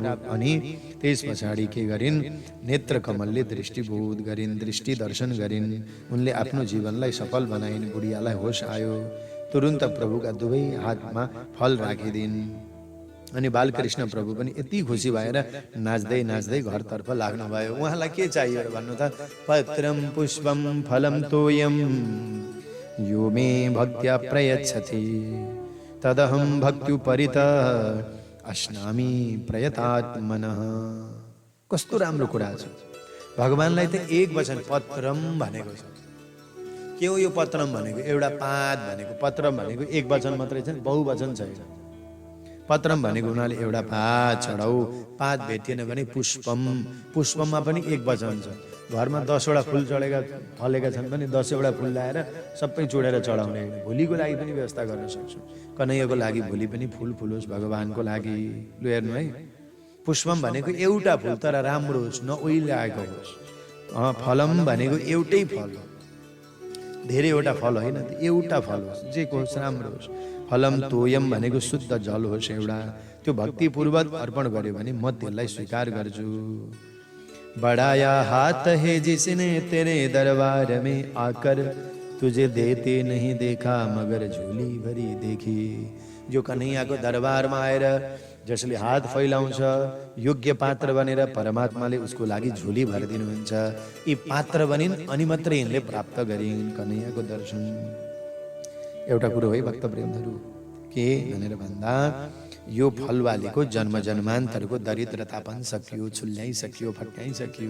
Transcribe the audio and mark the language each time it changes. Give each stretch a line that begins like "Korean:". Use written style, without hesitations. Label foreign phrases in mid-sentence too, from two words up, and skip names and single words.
Nepali: अनि त्यस पछाडि के गरिन्, नेत्र कमलले दृष्टिबोध गरिन्, दृष्टि दर्शन गरिन्। उनले आफ्नो जीवनलाई सफल बनाइन्। बुढियालाई होस आयो, तुरुन्त प्रभुका दुवै हातमा फल राखिदिन्। अनि बालकृष्ण प्रभु पनि यति खुसी भएर नाच्दै नाच्दै घरतर्फ लाग्नुभयो। उहाँलाई के चाहियो भन्नु त,
Sanskrit: पत्रम पुष्पम फलम तोयम यो मे भक्त्या प्रयच्छति तदहम भक्त्युपरित अश्नामि प्रयतात्मनः।
Nepali: कस्तो राम्रो कुरा छ। भगवानलाई त एक वचन पत्रम भनेको छ। के हो यो पत्रम भनेको? एउटा पात भनेको। पत्रम भनेको एक वचन मात्रै छ, बहुवचन छैन। पत्रम भनेको हुनाले एउटा पात चढाऊ। पात भेटिएन भने पुष्पम, पुष्पममा पनि एक वचन छ। घरमा 10 वटा फुल चढेका फलेका छन् भने 10 वटा फुल ल्याएर सबै चुडेर चढाउने। भोलिको लागि पनि व्यवस्था गर्न सक्छौँ। कन्हैयाको लागि भोलि पनि फुल फुलोस्, भगवानको लागि। लु हेर्नु है, पुष्पम भनेको एउटा फुल तर राम्रो होस्, नओइलाएको होस्। फलम भनेको एउटै फल हो, धेरैवटा फल होइन, एउटा फल होस्, जे होस् राम्रो होस्।
Sanskrit: फलम तोयम
Nepali: भनेको शुद्ध जल होस् एउटा। त्यो भक्तिपूर्वक अर्पण गर्यो भने म त्यसलाई स्वीकार गर्छु।
Hindi: बड़ाया हाथ है जिसने तेरे दरबार में आकर तुझे देते नहीं देखा मगर झोली भरी देखी।
Nepali: जो कन्हैयाको दरबारमा आएर जसले हात फैलाउँछ, योग्य पात्र बनेर परमात्माले उसको लागि झोली भरिदिनुहुन्छ। यी पात्र बनिन् अनि मात्रै यिनले प्राप्त गरिन् कन्हैयाको दर्शन। एउटा कुरो है भक्त प्रेमहरू, के भनेर भन्दा यो फलवालीको जन्म जन्मान्तरको दरिद्रता पनि सकियो, छुल्याइसकियो, फट्याइसकियो।